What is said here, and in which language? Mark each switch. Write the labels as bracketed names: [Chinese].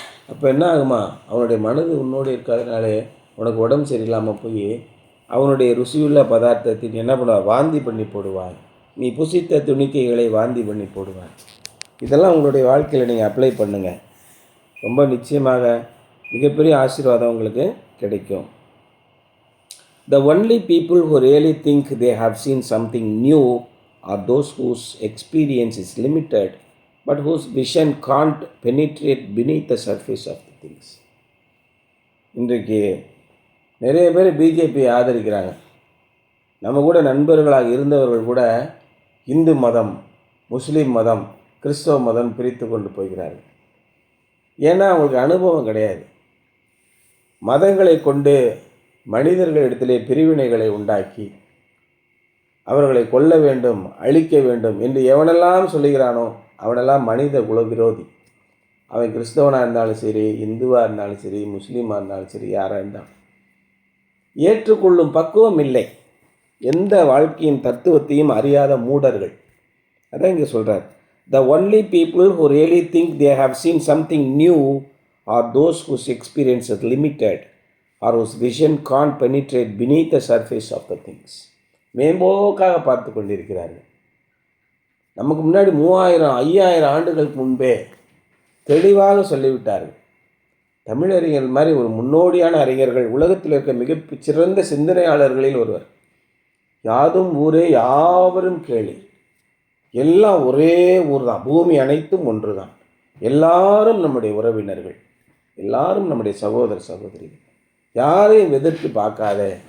[Tamil] அப்போ என்ன ஆகுமா, அவனுடைய மனது உன்னோடு இருக்காதனாலே உனக்கு உடம்பு சரியில்லாமல் போய் அவனுடைய ருசியுள்ள பதார்த்தத்தை என்ன பண்ணுவாய், வாந்தி பண்ணி போடுவாய். நீ புசித்த துணிக்கைகளை வாந்தி பண்ணி போடுவாய். இதெல்லாம் உங்களுடைய வாழ்க்கையில் நீங்கள் அப்ளை பண்ணுங்கள். ரொம்ப நிச்சயமாக மிகப்பெரிய ஆசீர்வாதம் உங்களுக்கு கிடைக்கும். [English] The only people who really think they have seen something new are those whose experience is limited but whose vision can't penetrate beneath the surface of the things. [Tamil] இன்றைக்கு நிறைய பேர் பிஜேபி ஆதரிக்கிறாங்க. நம்ம கூட நண்பர்களாக இருந்தவர்கள் கூட இந்து மதம், முஸ்லீம் மதம், கிறிஸ்தவ மதம் பிரித்து கொண்டு போகிறார்கள். ஏன்னா அவங்களுக்கு அனுபவம் கிடையாது. மதங்களை கொண்டு மனிதர்களிடத்திலே பிரிவினைகளை உண்டாக்கி அவர்களை கொல்ல வேண்டும், அழிக்க வேண்டும் என்று எவனெல்லாம் சொல்லுகிறானோ அவனெல்லாம் மனித குல விரோதி. அவன் கிறிஸ்தவனாக இருந்தாலும் சரி, இந்துவாக இருந்தாலும் சரி, முஸ்லீமாக இருந்தாலும் சரி, யாராக இருந்தாலும் ஏற்றுக்கொள்ளும் பக்குவம் இல்லை. எந்த வாழ்க்கையின் தத்துவத்தையும் அறியாத மூடர்கள். அதான் இங்கே சொல்கிறார். [English] The only people who really think they have seen something new are those whose experience is limited or whose vision can't penetrate beneath the surface of the things. [Tamil] மேம்போக்காக பார்த்து கொண்டிருக்கிறார்கள். நமக்கு முன்னாடி 3000 5000 ஆண்டுகளுக்கு முன்பே தெளிவாக சொல்லிவிட்டார்கள். தமிழறிஞர் மாதிரி ஒரு முன்னோடியான அறிஞர்கள், உலகத்தில் இருக்க மிக சிறந்த சிந்தனையாளர்களில் ஒருவர். யாதும் ஊரே யாவரும் கேளி, எல்லாம் ஒரே ஊர் தான், பூமி அனைத்தும் ஒன்று தான், எல்லாரும் நம்முடைய உறவினர்கள், எல்லாரும் நம்முடைய சகோதர சகோதரிகள், யாரையும் எதிர்த்து பார்க்காத.